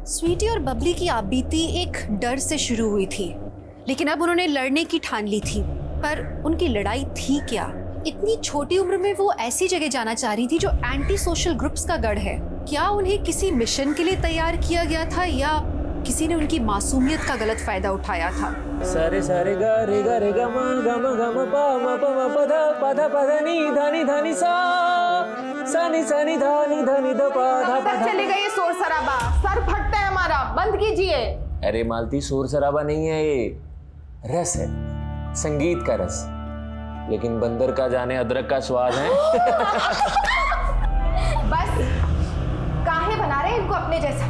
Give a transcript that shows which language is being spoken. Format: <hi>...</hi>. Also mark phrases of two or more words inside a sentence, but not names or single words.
<hi>स्वीटी और बबली की आपबीती एक डर से शुरू हुई थी, लेकिन अब उन्होंने लड़ने की ठान ली थी। पर उनकी लड़ाई थी क्या? इतनी छोटी उम्र में वो ऐसी जगह जाना चाह रही थी जो</hi> <en>anti social groups</en> <hi>का गढ़ है। क्या उन्हें किसी मिशन के लिए तैयार किया गया था या किसी ने उनकी मासूमियत का गलत फायदा उठाया था? सारे सारे गा रे ग म ग म ग म प म प म प ध प ध नी ध नी ध नी सा नी ध नी ध प ध प ध। चलेगा ये शोर शराबा, सर फटता है हमारा, बंद कीजिए। अरे मालती, शोर शराबा नहीं है, ये रस है, संगीत का रस। लेकिन बंदर का जाने अदरक का स्वाद है। बस काहे बना रहे हैं इनको अपने जैसा?</hi>